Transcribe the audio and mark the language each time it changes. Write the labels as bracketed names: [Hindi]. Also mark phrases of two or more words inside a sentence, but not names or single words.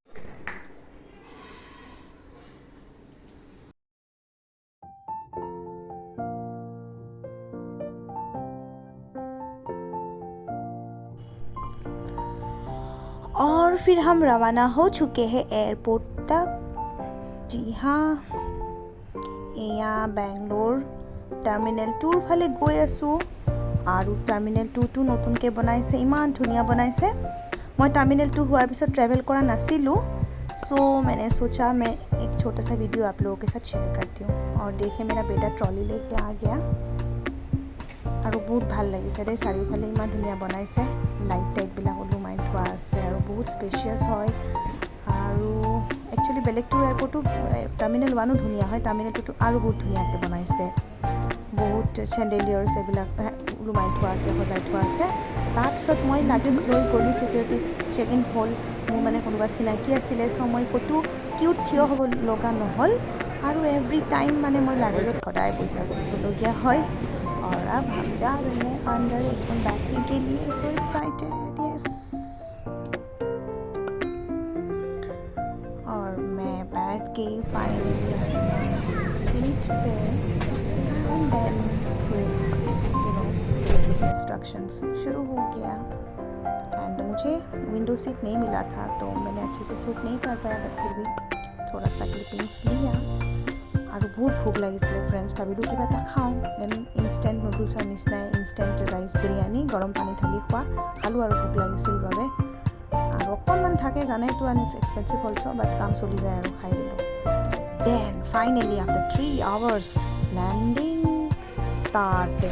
[Hindi] और फिर हम रवाना हो चुके हैं एयरपोर्ट तक। जी हाँ, यहाँ [Assamese] बेंगलोर টাৰ্মিনেল 2ৰ ফালে গৈ আছোঁ আৰু টাৰ্মিনেল 2টো নতুনকৈ বনাইছে, ইমান ধুনীয়া বনাইছে। মই টাৰ্মিনেল 2 হোৱাৰ পিছত ট্ৰেভেল কৰা নাছিলোঁ, [Hindi] सो मैंने सोचा मैं एक छोटा सा वीडियो आप लोगों के साथ शेयर करती हूँ। और देखिए मेरा बेटा ट्रॉली लेके आ गया [Assamese] আৰু বহুত ভাল লাগিছে দেই। চাৰিওফালে ইমান ধুনীয়া বনাইছে, লাইট টাইটবিলাক ওলোমাই থোৱা আছে আৰু বহুত স্পেচিয়াছ হয়। আৰু একচুৱেলি বেলেগটো এয়াৰপৰ্টো টাৰ্মিনেল 1ও ধুনীয়া হয়, টাৰ্মিনেল 2টো আৰু বহুত ধুনীয়াকৈ বনাইছে। বহুত চেণ্ডেলিয়াৰ্ছ এইবিলাক ওলোমাই থোৱা আছে, সজাই থোৱা আছে। তাৰপিছত মই লাগেজ লৈ গ'লোঁ, [English] security check in [Assamese] হ'ল। মোৰ মানে কোনোবা চিনাকি আছিলে, চ' মই ক'তো কিউত থিয় হ'ব লগা নহ'ল। আৰু [English] every time [Assamese] মানে মই লাগেজত সদায় পইচা দিবলগীয়া হয়। [Hindi] और अब हम जा रहे हैं अंदर एकदम बैठने के लिए। [English] so excited, yes. [Hindi] और मैं बैठ गई फाइनली अपना सीट पे। [English] and then [Hindi] फिर [English] basic instructions [Hindi] शुरू हो गया। एंड मुझे [English] window seat [Hindi] नहीं मिला था, तो मैंने अच्छे से शूट नहीं कर पाया, बट फिर भी थोड़ा सा क्लिपिंग्स लिया। [Assamese] আৰু বহুত ভোক লাগিছিলে ফ্ৰেণ্ডছ, ভাবিলোঁ কিবা এটা খাওঁ। দেন [English] instant noodles [Assamese] নিচিনাই [English] instant rice [Assamese] বিৰিয়ানী গৰম পানী ঢালি খোৱা খালোঁ আৰু ভোক লাগিছিল বাবে। আৰু অকণমান থাকে জানেতো, আনি [English] expensive also', [Assamese] বাট কাম চলি যায় আৰু খাই দিলোঁ। [English] then finally after 3 hours landing started.